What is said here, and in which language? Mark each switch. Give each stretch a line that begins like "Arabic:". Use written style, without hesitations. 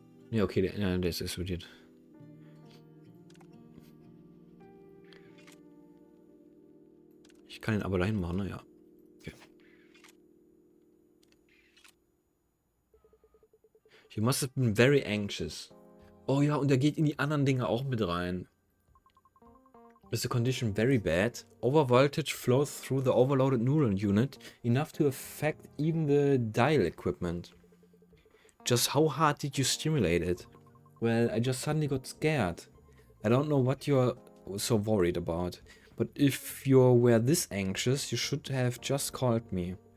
German: Ja, okay, der ist explodiert. Ich kann ihn aber dahin machen, naja. Okay.
English: You must have been very anxious.
German: Oh ja, und er geht in die anderen Dinge auch mit rein.
English: Is the condition very bad? Overvoltage flows through the overloaded neural unit, enough to affect even the D1AL equipment. Just how hard did you stimulate it? Well, I just suddenly got scared. I don't know what you're so worried about, but if you were this anxious, you should have just called me.